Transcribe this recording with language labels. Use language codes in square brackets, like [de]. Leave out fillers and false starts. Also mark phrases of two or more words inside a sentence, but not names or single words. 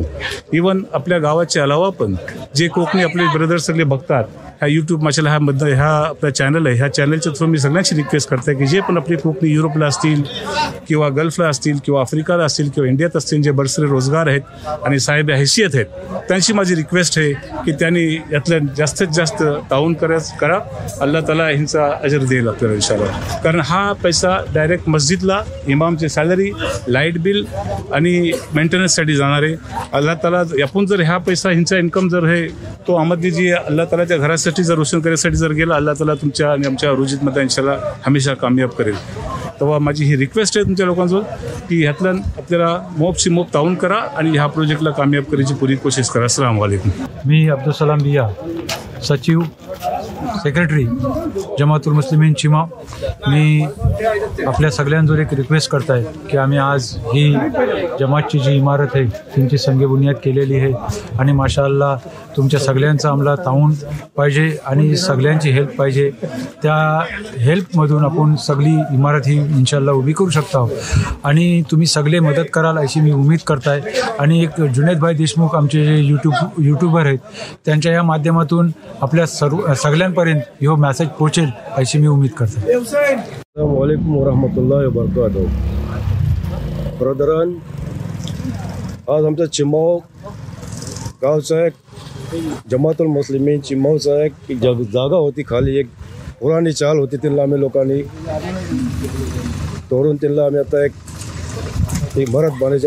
[mr] इवन आपल्या गावाच्या अलावा पण जे कोकणी आपले ब्रदर्स सगळे बघतात ह्या यूट्यूब माशाअल्लाह ह्या आपला चॅनल आहे, ह्या चॅनलच्या थ्रू मी सगळ्यांची रिक्वेस्ट करते की जे पण आपले कोकणी युरोपला असतील किंवा गल्फला असतील किंवा आफ्रिकाला असतील किंवा इंडियात असतील, जे बरसरे रोजगार आहेत आणि साहेब हैसियत आहेत, त्यांची माझी रिक्वेस्ट आहे की त्यांनी यातल्या जास्तीत जास्त ताऊन करा. [ar] الله تعالى [mr] ह्यांचा अजर देईल आपल्याला इन्शाअल्लाह. कारण हा पैसा डायरेक्ट मस्जिदला, इमामची सॅलरी, [en] light bill [mr] आणि मेंटेनन्ससाठी जाणार आहे. [ar] الله تعالى [mr] आपण जर ह्या पैसा ह्यांचा इन्कम जर आहे तो अहमदीजी अल्लाह तालाच्या घरासाठी जर रोशन करण्यासाठी जर गेला, [ar] الله تعالى [mr] तुमच्या आणि आमच्या रुजीतमध्ये इन्शाअल्लाह हमेशा कामयाब करेल. तेव्हा माझी ही रिक्वेस्ट आहे तुमच्या लोकांजवळ की ह्यातल्या आपल्याला मोपशी मोप ताऊन करा आणि ह्या प्रोजेक्टला कामयाब करायची पुरी कोशिश करा. [ar] السلام عليكم. [mr] मी अब्दुल सलाम बिया, सचिव सेक्रेटरी जमातुल मुस्लिमीन चिमा. मी आपल्या सगळ्यांजवळ एक रिक्वेस्ट करत आहे की आम्ही आज ही जमातची जी इमारत आहे त्यांची संगे बुनियाद केलेली आहे आणि माशाअल्लाह तुमच्या सगळ्यांचा आम्हाला ताऊन पाहिजे आणि सगळ्यांची हेल्प पाहिजे. त्या हेल्पमधून आपण सगळी इमारत ही इन्शाअल्लाह उभी करू शकता आणि तुम्ही सगळे मदत कराल अशी मी उमेद करताय. आणि एक जुनेदभाई देशमुख आमचे जे यूट्यूबर आहेत त्यांच्या या माध्यमातून आपल्या सगळ्यांपर्यंत लोकांपर्यंत ह्यो मॅसेज पोहोचेल अशी मी उमेद करतो. [ar] السلام عليكم ورحمة الله وبركاته. [mr] ब्रदरन, आज आमचा चिंबाव गावचा एक जमातुल मुस्लिमीन चिंबावचा एक जागा होती खाली, एक पुराणी चाल होती, त्यांना आम्ही लोकांनी तोडून त्यांना आम्ही आता एक इमारत बांधायची.